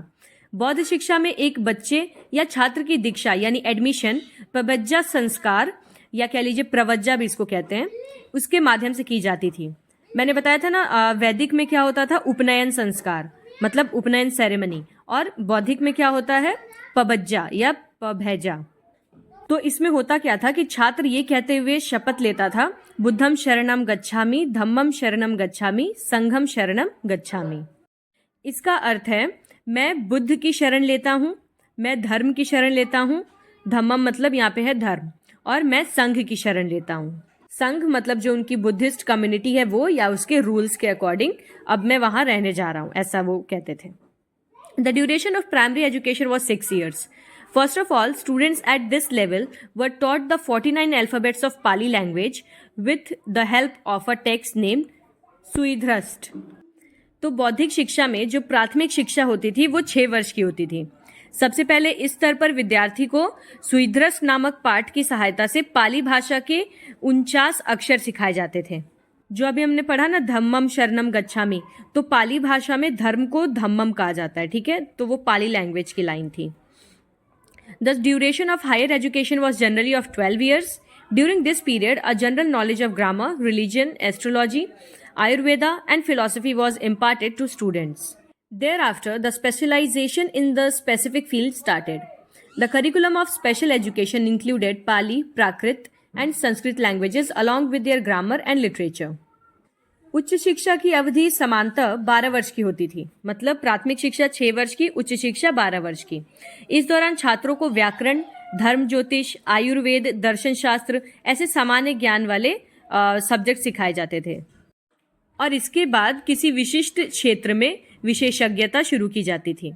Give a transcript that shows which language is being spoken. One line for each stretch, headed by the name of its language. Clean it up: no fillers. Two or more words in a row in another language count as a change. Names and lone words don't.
Hindi: बौद्ध शिक्षा में एक बच्चे या छात्र की दीक्षा यानी एडमिशन प्रवज्जा संस्कार या कह लीजिए प्रवज्जा भी इसको कहते हैं, उसके माध्यम से की जाती थी। मैंने बताया था ना, वैदिक में क्या होता था, उपनयन संस्कार मतलब उपनयन सेरेमनी, और बौद्धिक में क्या होता है, पबज्जा या पभैजा। तो इसमें होता क्या था कि छात्र ये कहते हुए शपथ लेता था,
Pali: बुद्धम शरणम गच्छामि, धम्मम शरणम गच्छामि, संघम शरणम गच्छामि।
Hindi: इसका अर्थ है मैं बुद्ध की शरण लेता हूँ, मैं धर्म की शरण लेता हूँ, धम्मम मतलब यहाँ पे है धर्म, और मैं संघ की शरण लेता हूँ। संघ मतलब जो उनकी
English: Buddhist community
Hindi: है वो, या उसके रूल्स के अकॉर्डिंग अब मैं वहाँ रहने जा रहा हूँ, ऐसा वो कहते थे।
English: The duration of primary education was 6 years. First of all, students at this level were taught the 49 alphabets of Pali language with the help of a text named Suidhrust.
Hindi: तो बौद्धिक शिक्षा में जो प्राथमिक शिक्षा होती थी वो 6 वर्ष की होती थी। सबसे पहले इस स्तर पर विद्यार्थी को सुइध्रस्ट नामक पाठ की सहायता से पाली भाषा के 49 अक्षर सिखाए जाते थे। जो अभी हमने पढ़ा ना,
Pali: धम्मम शरणम गच्छामि,
Hindi: तो पाली भाषा में धर्म को धम्मम कहा जाता है, ठीक है, तो वो पाली लैंग्वेज की लाइन थी।
English: The duration of higher education was generally of 12 years. During this period, a general knowledge of grammar, religion, astrology, Ayurveda, and philosophy was imparted to students. Thereafter, the specialization in the specific field started. The curriculum of special education included Pali, Prakrit, and Sanskrit languages along with their grammar and literature.
Hindi: उच्च शिक्षा की अवधि समानतः 12 वर्ष की होती थी, मतलब प्राथमिक शिक्षा 6 वर्ष की, उच्च शिक्षा 12 वर्ष की। इस दौरान छात्रों को व्याकरण, धर्म ज्योतिष, आयुर्वेद, दर्शन शास्त्र ऐसे सामान्य ज्ञान वाले सब्जेक्ट सिखाए जाते थे, और इसके बाद किसी विशिष्ट क्षेत्र में विशेषज्ञता शुरू की जाती थी।